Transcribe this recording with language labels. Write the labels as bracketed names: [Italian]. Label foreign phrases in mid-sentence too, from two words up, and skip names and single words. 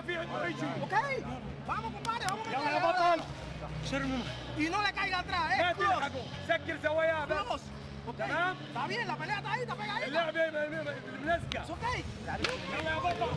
[Spanish] Ok, vamos compadre, vamos a [Arabic] يلا يا [Spanish] meterle. [Arabic] بطل شرم [Spanish] Y no le caiga atrás, [Arabic] ما [Spanish] Cross. [Arabic] تلحقوا سكر زوايا بس [Spanish] Cross. Ok, [Arabic] تمام. [Spanish] está bien, la pelea está ahí, está pegadita. [Arabic] اللعبة ملزقة [Spanish] Es ok. [Arabic] يلا يا بطل